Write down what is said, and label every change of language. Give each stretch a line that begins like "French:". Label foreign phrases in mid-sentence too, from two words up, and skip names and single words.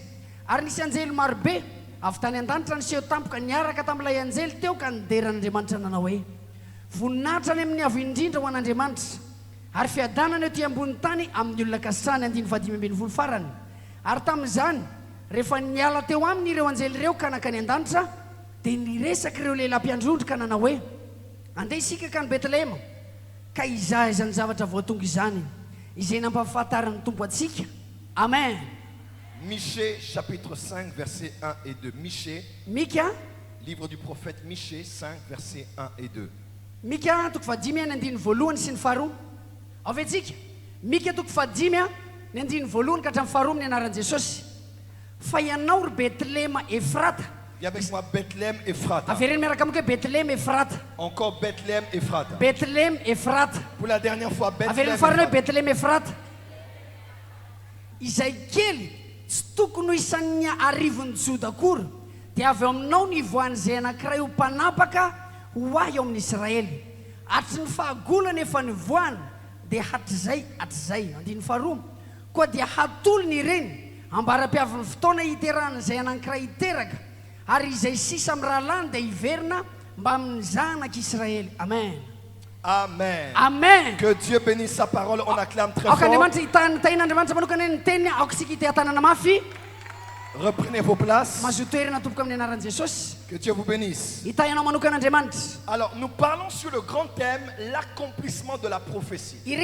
Malagasy: Ary nisy anjely marobe avy tany an-danitra niseho tampoka niaraka tamin'ilay anjely teo ka nideran'Andriamanitra nanao hoe voninahitra any amin'ny avo indrindra ho an'Andriamanitra ary fiadanana ety ambony tany amin'ny olona kasany 520 farany. Ary tamin'izany rehefa niala teo aminy ireo anjely ireo ka nakany an-danitra dia niresaka ireo lehilahy mpiandrondro ka nanao hoe andeha isika ka ny Betlehema ka izaha izany zavatra voatonga izany izay nampahafantaran'ny tompo atsika. Amen.
French: Michée chapitre 5 verset 1 et 2.
Malagasy: Mika
French: livre du prophète Michée 5 verset 1 et 2.
Malagasy: Mika toko fahadimy ny andiny voalohany sy ny faharoa. Avy antsika Mika toko fahadimy ny andiny voalohany ka hatramin'ny faharoa amin'ny anaran'i Jesosy. fa ianao ry Betlema Efrata.
French: Dis avec moi Bethléem Ephrata.
Malagasy: Avereny miaraka amiko Betlema Efrata.
French: Encore Bethléem Ephrata.
Malagasy: Betlema Efrata.
French: Pour la dernière fois Bethléem.
Malagasy: Avereny farany hoe Betlema Efrata. Izay kely tsy tokony ho isan'ny arivon'ny Joda akory dia avy aminao ny voan'izay anankiray ho mpanapaka ho ahy eo amin'ny Israely. Atry ny fahagolana efa nivoana dia hatrizay hatrizay. Andiny faharoa koa dia hatolony ireny ambara-piavin'ny fotoana hiteran'izay anankiray hiteraka ary izay sisa amin'ny rahalany dia hiverina mba amin'ny zanak'Israely. Amen. Amen. Amen.
French: Que Dieu bénisse sa parole. On acclame très fort. Reprenez vos places. Que Dieu vous bénisse. Alors, nous parlons sur le grand thème, l'accomplissement de la prophétie.